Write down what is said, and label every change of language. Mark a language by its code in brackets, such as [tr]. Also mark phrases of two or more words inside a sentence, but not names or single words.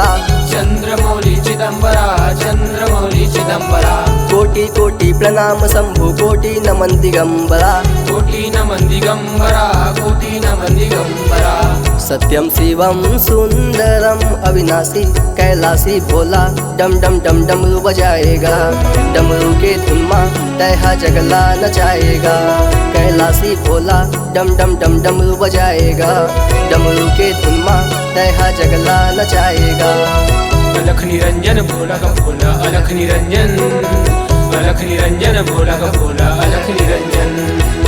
[hi] चंद्रमौली चिदंबरा, चंद्रमौली चिदंबरा। कोटि कोटि प्रणाम शंभु कोटि नमन दिगंबरा। कोटि नमन दिगंबरा, कोटि नमन दिगंबरा। [sa] सत्यम शिवम सुंदरम [hi] अविनाशी कैलाशी भोला डम डम डम डमरू बजाएगा। डमरू के धुन में तह जगला नचाएगा। कैलाशी भोला डम डम डम डमरू बजाएगा। डमरू के धुन में तह जगला नचाएगा। अलख निरंजन भोला का भोला, अलख निरंजन, अलख निरंजन भोला का भोला, अलख निरंजन।